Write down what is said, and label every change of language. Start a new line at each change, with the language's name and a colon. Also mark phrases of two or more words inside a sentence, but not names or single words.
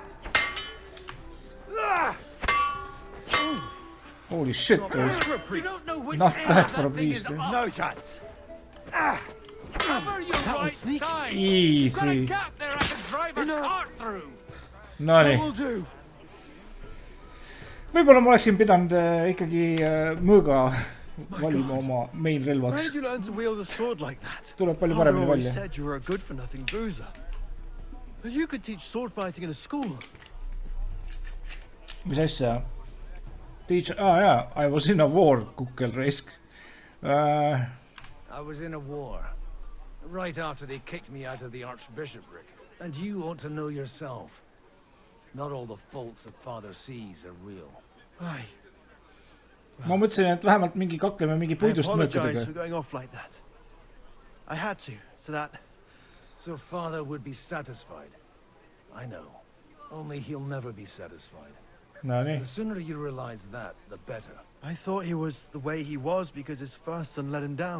English: Holy shit. Not bad for a priest. No chance. That was sneak.
Estonian: Easy. No nii. Võib-olla ma oleksin pidanud ikkagi mõõga valima oma main relvaks. Tuleb palju paremini välja. Mis asja? Jaa,
English: I was in a war,
Estonian: kukkel raisk.
English: I was in a war. Right after they kicked me out of the archbishopric. And you ought to know yourself. Not all the faults that father sees are real.
Estonian: Ma mõtlesin, et vähemalt mingi kakleme mingi puidust mõõkudega.
English: I had to, so that... So father would be satisfied. I know. Only he'll never be satisfied.
Estonian: No nii.
English: The sooner you realize that, the better. I thought he was the way he was because his first son let him down.